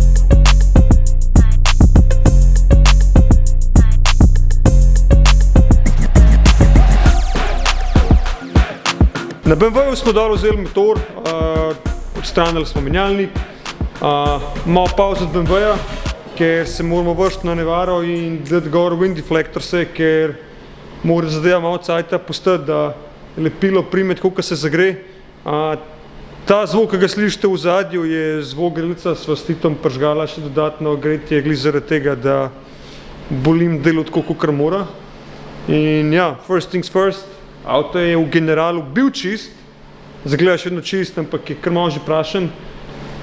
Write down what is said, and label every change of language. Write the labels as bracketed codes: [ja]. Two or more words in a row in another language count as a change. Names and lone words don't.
[sl] Na BMW-ju smo dol vzeli motor, odstranili smo menjalnik, malo pauzo od BMW-ja, ker se moramo vršiti na Nevaro in dati gor [en] wind deflectorse, [sl] ker mora zadeva malo cajta postati, da lepilo prime tako, ko se zagre. Ta zvok, ki ga slišite v zadju, je zvok grelca, sva s Titom pržgala še dodatno gretje, glih zaradi tega, da bolim delo tako, kakor mora. In ja, [en] first things first, [sl] avto je v generalu bil čist, zagledaš vedno čist, ampak je kar malo že prašen.